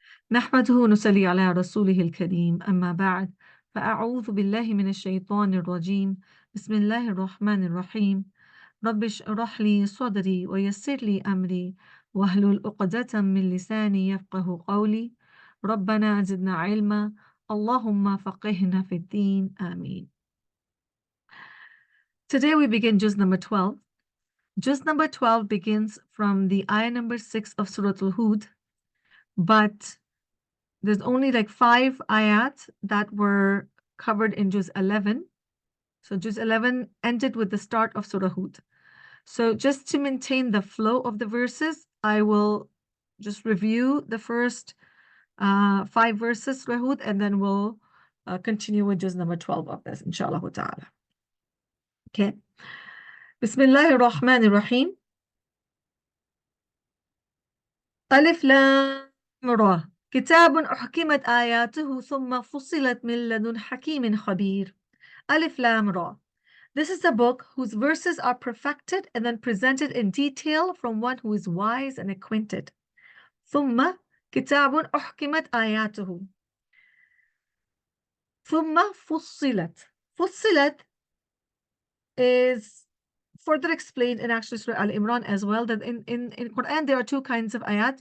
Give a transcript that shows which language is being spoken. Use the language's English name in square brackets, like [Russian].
[Arabic] نحمده ونصلي على رسوله الكريم أما بعد فأعوذ بالله من الشيطان الرجيم بسم الله الرحمن الرحيم رب اشرح لي صدري ويسر لي أمري واحلل عقدة من لساني يفقه قولي ربنا زدنا علما اللهم فقهنا في الدين آمين. [English] Today we begin juz number 12. Juz number 12 begins from the ayah number 6 of Surah Al-Hud, but there's only like 5 ayat that were covered in Juz 11. So Juz 11 ended with the start of Surah Hud. So just to maintain the flow of the verses, I will just review the first 5 verses, Surah Hud, and then we'll continue with Juz number 12 of this, inshallah ta'ala. [Arabic] Okay. Bismillahir Rahmanir Rahim. Alif Lam Ra. كتاب أحكمت آياته ثم فصلت من لدن حكيم خبير. Alif Lam Ra. [English] This is a book whose verses are perfected and then presented in detail from one who is wise and acquainted. [Arabic] ثم كتاب أحكمت آياته. ثم فصلت. [English] فصلت is further explained in actually Surah Al-Imran as well, that in Quran there are 2 kinds of ayat.